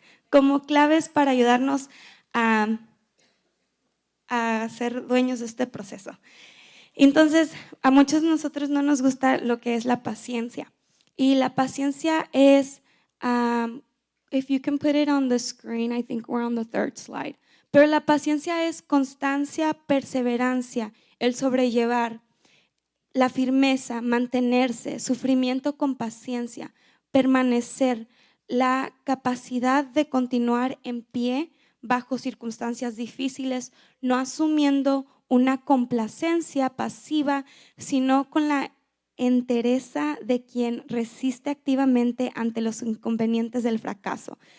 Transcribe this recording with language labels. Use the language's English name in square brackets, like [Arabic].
[Spanish] Como claves para ayudarnos a ser dueños de este proceso. Entonces, a muchos de nosotros no nos gusta lo que es la paciencia. Y la paciencia es, [English] if you can put it on the screen, I think we're on the third slide. [Spanish] Pero la paciencia es constancia, perseverancia, el sobrellevar, la firmeza, mantenerse, sufrimiento con paciencia, permanecer, la capacidad de continuar en pie bajo circunstancias difíciles, no asumiendo una complacencia pasiva, sino con la entereza de quien resiste activamente ante los inconvenientes del fracaso.